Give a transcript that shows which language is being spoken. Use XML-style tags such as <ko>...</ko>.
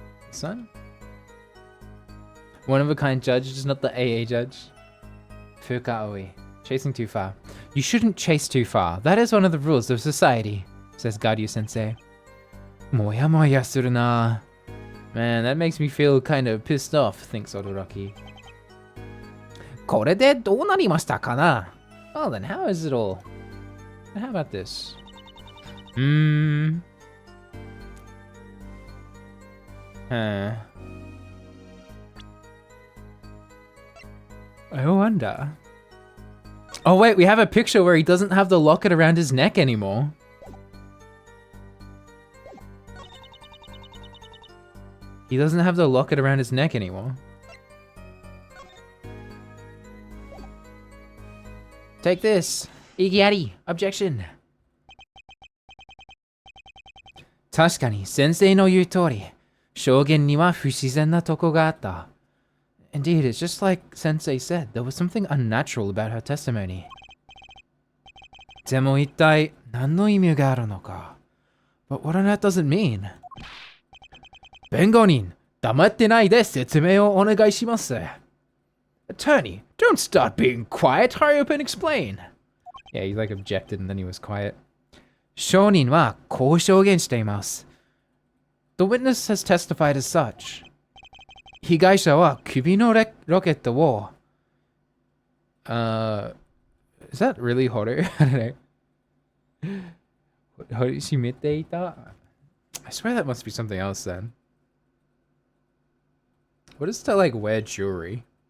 <en>This one? One of a kind judge, just not the AA judge. Fukaoi. Chasing too far. You shouldn't chase too far. That is one of the rules of society, says Garyu sensei.</en> <ja>Moya moya suru na.</ja> <en>Man, that makes me feel kind of pissed off, thinks Odoroki.</en> <ja>これでどうなりましたかな?</ja> <en>Well then, how is it all? How about this? I wonder. Oh wait, we have a picture where he doesn't have the locket around his neck anymore. He doesn't have the locket around his neck anymore. Take this. Igiari. Objection.</en> <ja>確かに先生の言う通り、証言には不自然なとこがあった。</ja> <en>Indeed, it's just like Sensei said, there was something unnatural about her testimony.</en> <ja>でも一体何の意味があるのか?</ja> <en>But what on earth does it mean?</en> <ja>弁護人、黙ってないで説明をお願いします。</ja> <en>Attorney, don't start being quiet. Hurry up and explain. Yeah, he like objected and then he was quiet.</en> <ja>証人はこう証言しています。</ja> <en>The witness has testified as such.</en> <ja>被害者は首のロケットを、</ja> <en>is that really horror? I don't know.</en> <ja>閉めていた?</ja> <en>I swear that must be something else then. What is to like wear jewelry?</en>